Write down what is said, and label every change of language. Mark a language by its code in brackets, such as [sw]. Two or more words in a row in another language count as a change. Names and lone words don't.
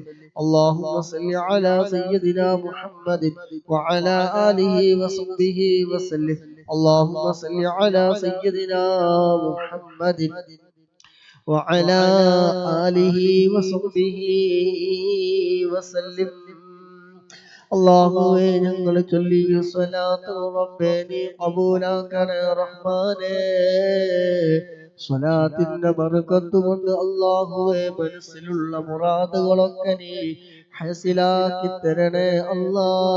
[ar] اللهم صل على سيدنا محمد وعلى آله وصحبه وسلم. اللهم صل على سيدنا محمد وعلى آله وصحبه وسلم. [ml] അല്ലാഹുവേ ഞങ്ങൾ ചൊല്ലിയ സ്വലാത്ത് റബ്ബേ നീ ഖബൂലാക്കണേ റഹ്മാനേ. സ്വലാത്തിന്റെ ബർക്കത്ത് കൊണ്ട് അല്ലാഹുവേ മനസ്സിലുള്ള മുറാദുകളൊക്കെ നീ ഹസിലാക്കി തരണേ അല്ലാ.